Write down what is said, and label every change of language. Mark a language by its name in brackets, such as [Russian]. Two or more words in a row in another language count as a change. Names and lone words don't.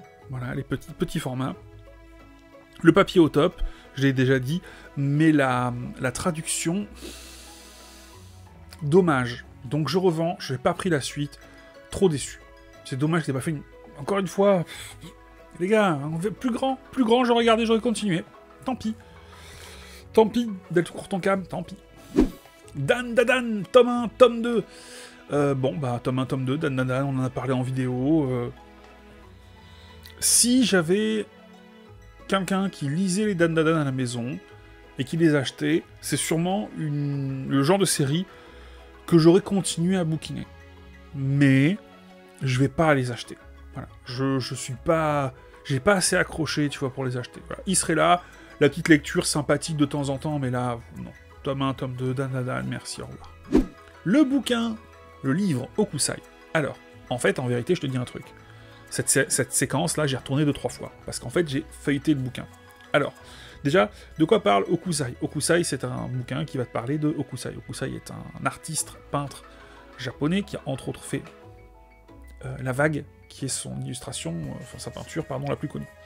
[French] Voilà, les petits formats. Le papier au top, je l'ai déjà dit, mais la traduction... Dommage. Donc je revends, je n'ai pas pris la suite. Trop déçu. C'est dommage que je n'ai pas fait une... Encore une fois... Les gars, on veut plus grand, j'aurais regardé, j'aurais continué. Tant pis. Tant pis, Delta ton cam, tant pis. Dan Dadan, tome 1, tome 2. Tome 1, tome 2, Dan Dadan, on en a parlé en vidéo. Si j'avais quelqu'un qui lisait les Dan Dadan à la maison, et qui les a achetés, c'est sûrement le genre de série que j'aurais continué à bouquiner. Mais je vais pas les acheter. Voilà. Je suis pas... J'ai pas assez accroché, tu vois, pour les acheter. Voilà. Ils seraient là, la petite lecture sympathique de temps en temps, mais là, non. Tome 1, tome 2, dan, merci, au revoir. Le bouquin, le livre Hokusai. Alors, en fait, en vérité, je te dis un truc. Cette séquence-là, j'ai retourné 2-3 fois, parce qu'en fait, j'ai feuilleté le bouquin. Alors, déjà, de quoi parle Hokusai? Hokusai, c'est un bouquin qui va te parler de Hokusai. Hokusai est un artiste, peintre japonais, qui a entre autres fait La Vague, qui est son illustration, enfin sa peinture, pardon, la plus connue.